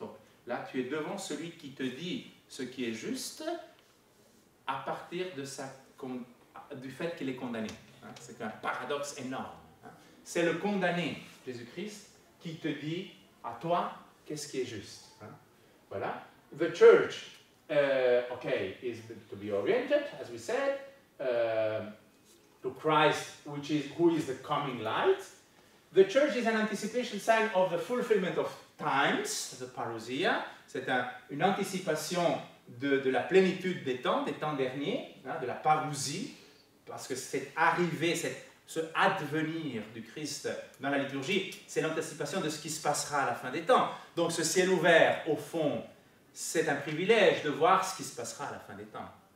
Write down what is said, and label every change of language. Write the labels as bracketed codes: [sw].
[fr] Donc là, tu es devant celui qui te dit ce qui est juste à partir du fait qu'il est condamné. C'est un paradoxe énorme. C'est le condamné, Jésus-Christ, qui te dit à toi qu'est-ce qui est juste. Voilà. [en] The church, is to be oriented, as we said, to Christ, who is the coming light. The church is an anticipation sign of the fulfillment of times, the parousia. [fr] C'est une anticipation de la plénitude des temps derniers, hein, de la parousie, parce que cette arrivée, ce advenir du Christ dans la liturgie, c'est l'anticipation de ce qui se passera à la fin des temps. Donc ce ciel ouvert, au fond, c'est un privilège de voir ce qui se passera à la fin des temps.